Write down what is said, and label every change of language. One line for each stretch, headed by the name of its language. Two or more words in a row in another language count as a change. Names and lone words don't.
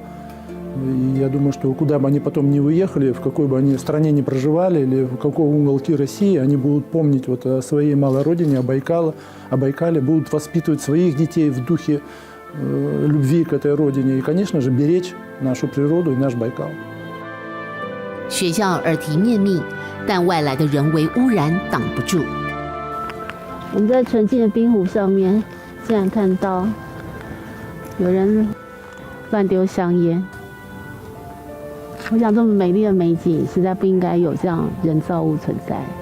Russian: И я думаю, что куда бы они потом ни уехали, в какой бы они стране ни проживали, или в каком уголке России, они будут помнить вот о своей малой родине, о Байкале, будут воспитывать своих детей в духе любви к этой родине и, конечно же, беречь нашу природу и наш Байкал.
Chinese: 学校耳提面命，但外来的人为污染挡不住。我们在纯净的冰湖上面，竟然看到有人乱丢香烟。我想，这么美丽的美景，实在不应该有这样人造物存在。